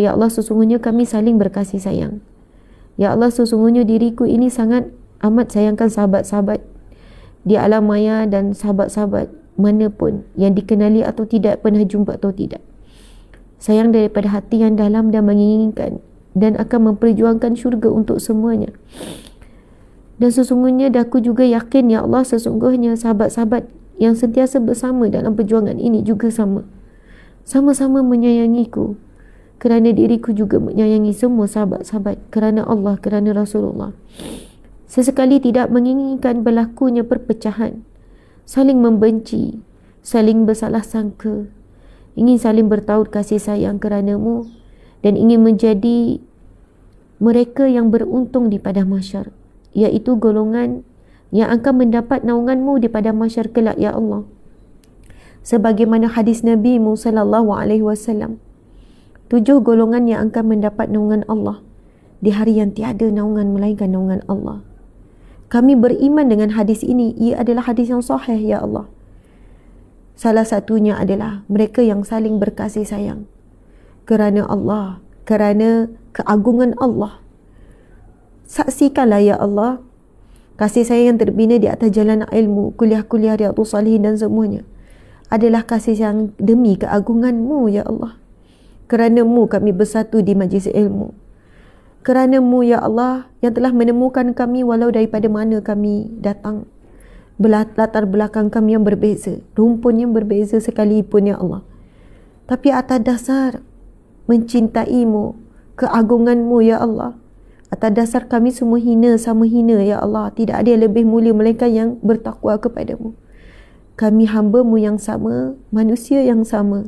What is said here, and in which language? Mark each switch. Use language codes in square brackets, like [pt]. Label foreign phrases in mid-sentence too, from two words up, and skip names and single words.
[ms] Ya Allah, sesungguhnya kami saling berkasih sayang. Ya Allah, sesungguhnya diriku ini sangat amat sayangkan sahabat-sahabat di alam maya dan sahabat-sahabat manapun yang dikenali atau tidak, pernah jumpa atau tidak. Sayang daripada hati yang dalam dan menginginkan dan akan memperjuangkan syurga untuk semuanya. Dan sesungguhnya aku juga yakin ya Allah, sesungguhnya sahabat-sahabat yang sentiasa bersama dalam perjuangan ini juga sama-sama menyayangiku, kerana diriku juga menyayangi semua sahabat-sahabat, kerana Allah, kerana Rasulullah. Sesekali tidak menginginkan berlakunya perpecahan, saling membenci, saling bersalah sangka, ingin saling bertaut kasih sayang kerana-Mu, dan ingin menjadi mereka yang beruntung di padang mahsyar, iaitu golongan yang akan mendapat naungan-Mu di padang mahsyar kelak, ya Allah. Sebagaimana hadis Nabi-Mu [ar] صلى الله عليه وسلم, [ms] 7 golongan yang akan mendapat naungan Allah di hari yang tiada naungan melainkan naungan Allah. Kami beriman dengan hadis ini, ia adalah hadis yang sahih, ya Allah. Salah satunya adalah mereka yang saling berkasih sayang kerana Allah, kerana keagungan Allah. Saksikanlah, ya Allah, kasih sayang yang terbina di atas jalan ilmu, kuliah-kuliah Riyadhus Shalihin dan semuanya adalah kasih sayang demi keagungan-Mu, ya Allah. Kerana-Mu kami bersatu di majlis ilmu. Kerana-Mu, ya Allah, yang telah menemukan kami walau daripada mana kami datang, latar belakang kami yang berbeza, rumpun yang berbeza sekalipun, ya Allah. Tapi atas dasar mencintai-Mu, keagungan-Mu, ya Allah, atas dasar kami semua hina sama hina, ya Allah, tidak ada yang lebih mulia melainkan yang bertakwa kepada-Mu. Kami hamba-Mu yang sama, manusia yang sama.